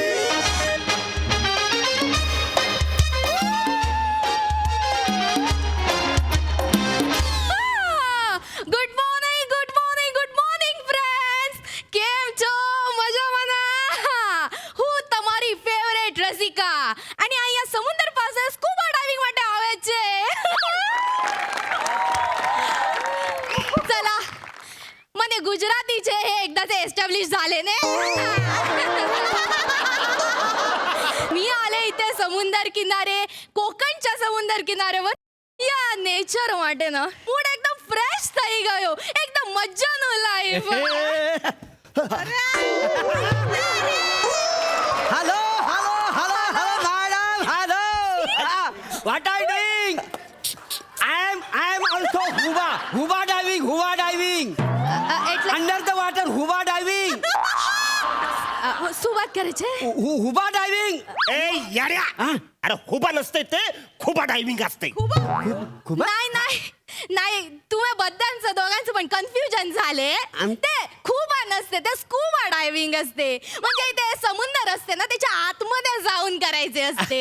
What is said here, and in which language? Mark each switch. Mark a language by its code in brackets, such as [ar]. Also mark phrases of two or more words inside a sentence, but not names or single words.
[en] Good morning, good morning, good morning friends. [gu] કેમ છો? મજામાં ના? હું તમારી ફેવરેટ રસિકા અને અહીંયા સમુદ્ર પાસે [en] scuba diving [gu] માટે આવે છે. [mr] चला, [gu] મને ગુજરાતી છે [mr] हे एकदाचे एस्टॅब्लिश झाले ने. मी आले इथे समुद्र किनारे, कोकणच्या समुद्र किनाऱ्यावर या नेचर માટે ना मूड एकदम फ्रेश [gu] થઈ ગયો. एकदम મજાનો લાઈફ. [en] Hello, hello, hello, hello, madam, hello. What are you doing? I am also scuba diving. [gu] એટલે [en] Under the water, scuba diving. [gu] શું વાત કરે છે? [en] Scuba diving. [mr] ए याड्या, अरे खुबा नसते ते खुबा डायव्हिंग असते. नाही नाही नाही, तुम्ही बद्दांचं दोघांचं पण कन्फ्युजन झाले. ते खूप नसते, ते [en] scuba diving [mr] असते. म्हणजे ते समुद्र असते ना, त्याच्या आतमध्ये जाऊन करायचे असते.